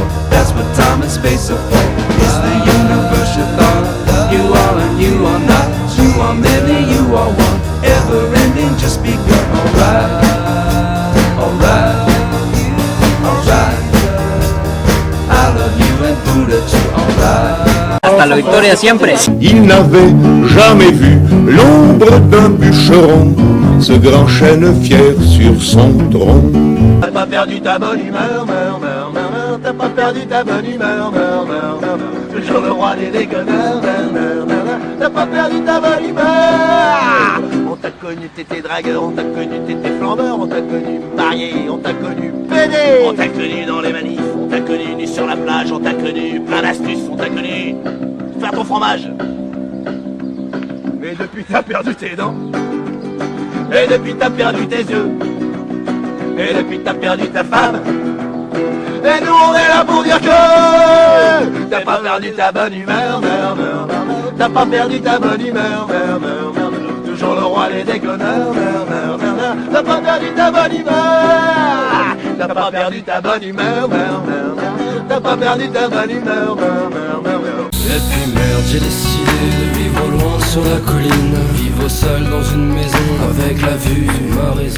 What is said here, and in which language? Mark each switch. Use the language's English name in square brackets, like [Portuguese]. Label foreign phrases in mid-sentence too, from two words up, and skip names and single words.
[English] That's what time and space are for. Is the universe your thought? You are and you are not. You are many, you are one. Ever ending, just begun. Alright, alright, alright. I love you and Buddha too. Alright. [Spanish] Hasta la victoria siempre. [French] Il n'avait jamais vu l'ombre d'un bûcheron, ce grand chêne fier sur son tronc. T'as pas perdu ta bonne humeur, meur, meur, meur, meur. T'as pas perdu ta bonne humeur, meur, meur, meur, meur. Toujours le roi des déconneurs, meur, meur, meur, meur. T'as pas perdu ta bonne humeur. On t'a connu, t'étais dragueur, on t'a connu, t'étais flambeur, on t'a connu marié, on t'a connu pédé. On t'a connu dans les manifs, on t'a connu nu sur la plage, on t'a connu plein d'astuces, on t'a connu faire ton fromage. Mais depuis t'as perdu tes dents, et depuis t'as perdu tes yeux, et depuis t'as perdu ta femme. Et nous on est là pour dire que t'as pas perdu ta bonne humeur, meur, meur, meur. T'as pas perdu ta bonne humeur, meur, meur, meur. Toujours le roi des déconneurs, meur, meur, meur, meur. T'as pas perdu ta bonne humeur. T'as pas perdu ta bonne humeur, meur, meur, meur. T'as pas perdu ta bonne humeur, meur, meur, meur, meur. Et puis merde, j'ai décidé de vivre loin sur la colline, vivre seul dans une maison avec la vue de ma raison.